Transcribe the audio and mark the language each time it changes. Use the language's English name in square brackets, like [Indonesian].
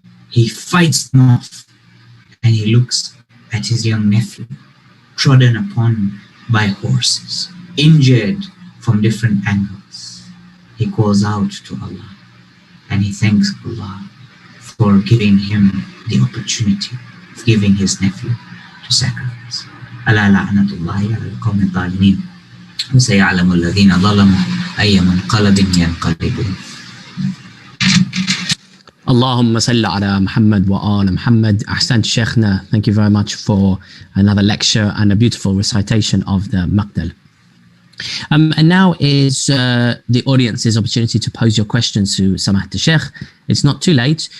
[English] He fights them off and he looks at his young nephew, trodden upon by horses, injured from different angles. He calls out to Allah and he thanks Allah for giving him the opportunity of giving his nephew to sacrifice. [Arabic] Ala la'natullahi ala al-qawmi al-zalimin. وسيعلم الذين ظلموا أي منقلب ينقلبون. Allahumma salli ala Muhammad wa ala Muhammad. Ahsan Shaykhna, [English] thank you very much for another lecture and a beautiful recitation of the Maqdal. And now is the audience's opportunity to pose your questions to Samahat Sheikh. It's not too late.